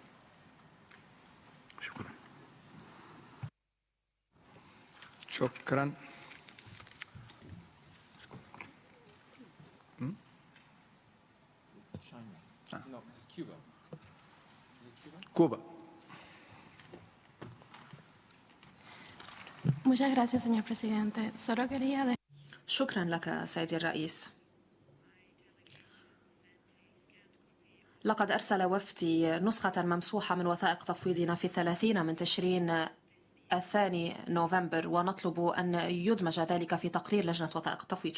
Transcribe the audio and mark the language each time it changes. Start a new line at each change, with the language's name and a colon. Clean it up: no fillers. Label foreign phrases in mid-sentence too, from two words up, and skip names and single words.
Arabic: شكرا. شكرا. كوبا.
Spanish: Muchas gracias, señor presidente. Solo quería
Arabic: شكرا لك سيدي الرئيس. لقد أرسل وفدي نسخة ممسوحة من وثائق تفويضنا في 30 من تشرين الثاني نوفمبر، ونطلب أن يدمج ذلك في تقرير لجنة وثائق التفويض.